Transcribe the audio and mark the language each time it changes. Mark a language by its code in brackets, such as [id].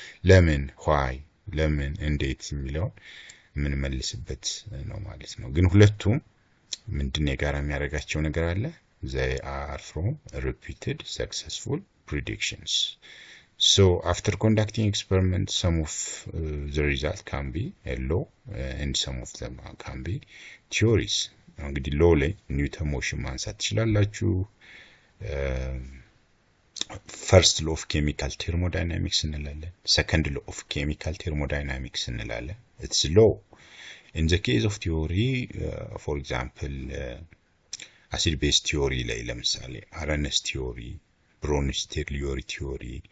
[am] ለምን why ለምን እንዴት የሚለውን የምንመልስበት ነው ማለት ነው። ግን ሁለቱም ምንድን የጋራ የሚያደርጋቸው ነገር አለ? [en] they are from repeated successful predictions. So after conducting experiments, some of the result can be a law and some of them can be theories. [am] እንግዲህ ሎ ላይ ኒውተን ሞሽን ማንሳት ትችላላችሁ። ፈርስት ሎ ኦፍ ኬሚካል ቴርሞዳይናሚክስ እንላለን። ሰከንድ ሎ ኦፍ ኬሚካል ቴርሞዳይናሚክስ እንላለን። [en] it's law. in the case of theory, for example, acid base theory [am] ላይ ለምሳሌ [en] አረነስ ቲዮሪ፣ ብሮንስቴግሊዮሪ ቲዮሪ፣